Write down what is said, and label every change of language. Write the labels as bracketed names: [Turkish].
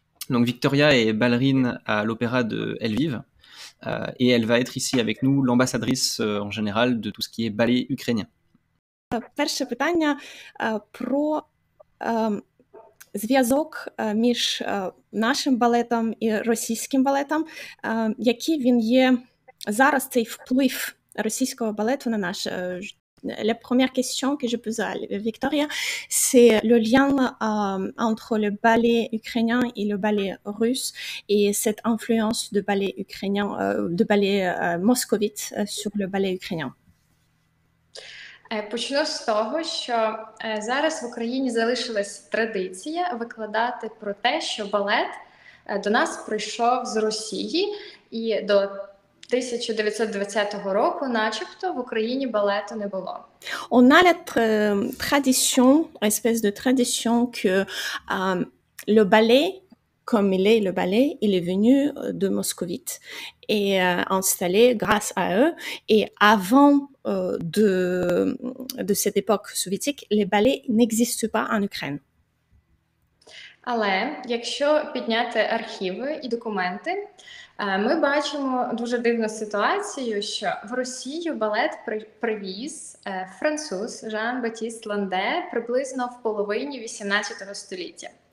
[French] Donc Victoria est ballerine à l'opéra de Lviv et elle va être ici avec nous l'ambassadrice en général de tout ce qui est ballet ukrainien. [Ukrainian] Перше питання про зв'язок між нашим балетом і російським балетом. Який він є зараз, цей вплив російського балету на наш? [French] La première question que je pose à Victoria, c'est le lien entre le ballet ukrainien et le ballet russe et cette influence de ballet ukrainien, de ballet moscovite sur le ballet ukrainien. [Ukrainian] Почну з того, що зараз в Україні залишилась традиція викладати про те, що балет до нас прийшов з Росії, і до 1920 року начебто в Україні балету не було. [French] On a la tradition, espèce de tradition que le ballet, comme il est le ballet, il est venu de moscovite et installé grâce à eux. Et avant de cette époque soviétique, les ballets n'existent pas en Ukraine. [Ukrainian] Але якщо підняти архіви і документи, ми бачимо дуже дивну ситуацію, що в Росію балет привіз француз Жан-Батіст Ланде приблизно в половині 18 століття.